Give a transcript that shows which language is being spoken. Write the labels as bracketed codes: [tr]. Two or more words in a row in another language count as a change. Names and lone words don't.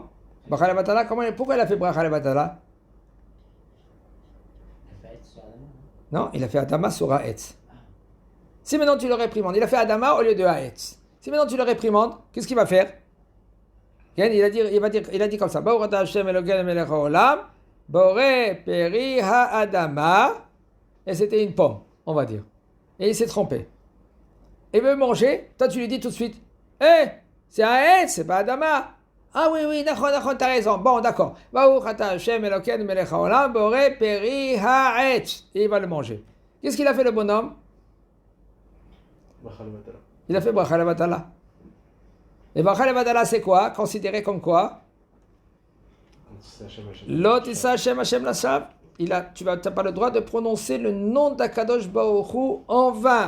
[he] ברכה לבטלה, [fr] pourquoi il a fait [he] ברכה לבטלה? [fr] Non, il a fait Adama sur Haetz. Si maintenant tu le réprimandes, il a fait Adama au lieu de Haetz. Si maintenant tu le réprimandes, qu'est-ce qu'il va faire? Il a dit comme ça. [he] ברוך אתה ה' אלוקינו מלך העולם, בורא פרי האדמה. [fr] Et c'était une pomme, on va dire. Et il s'est trompé. Il veut manger, toi tu lui dis tout de suite, c'est Haetz, c'est pas Adama. Ah oui, d'accord, t'as raison. Bon, d'accord. [he] ברוך אתה ה' אלוקינו מלך העולם, בורא פרי העץ. [fr] Et il va le manger. Qu'est-ce qu'il a fait le bonhomme? Il a fait [he] ברכה לבטלה. [fr] Et [he] ברכה לבטלה, [fr] c'est quoi? Considéré comme quoi? [he] לא תשא ה' ה' לשוא. [fr] Tu n'as pas le droit de prononcer le nom d' [he] הקדוש ברוך הוא [fr] en vain.